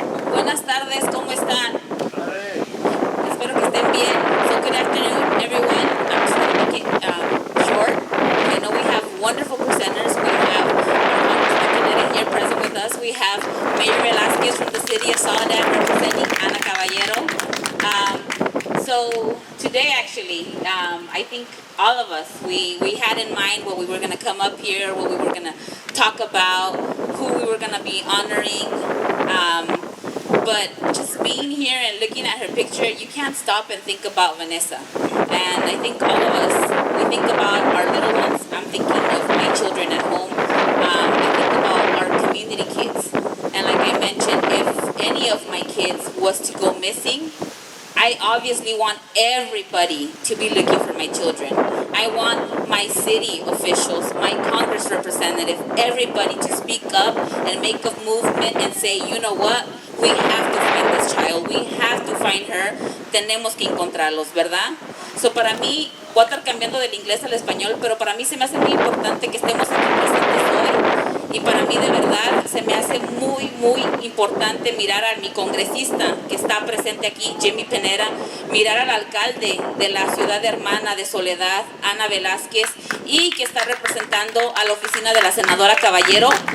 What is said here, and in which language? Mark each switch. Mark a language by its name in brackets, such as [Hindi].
[Spanish] Buenas tardes, ¿cómo están? Espero que estén bien. [English] So good afternoon, everyone. I'm just going to make it short. I know we have wonderful presenters. We have our here present with us. We have Mayor Velasquez from the city of Soledad representing Ana Caballero. So today, actually, I think all of us, we had in mind what we were going to come up here, what we were going to talk about, who we were going to be honoring. But just being here and looking at her picture, you can't stop and think about Vanessa. And I think all of us, we think about our little ones. I'm thinking of my children at home. I think about our community kids. And like I mentioned, if any of my kids was to go missing, I obviously want everybody to be looking for my children. I want my city officials, my Congress representative, everybody to speak up and make a movement and say, you know what? We have to find this child. We have to find her. [Spanish] Tenemos que encontrarlos, ¿verdad? So para mí, voy a estar cambiando del inglés al español, pero para mí se me hace muy importante que estemos aquí presentes hoy. Y para mí de verdad se me hace muy, muy importante mirar a mi congresista que está presente aquí, Jimmy Penera, mirar al alcalde de la ciudad hermana de Soledad, Ana Velázquez, y que está representando a la oficina de la senadora Caballero.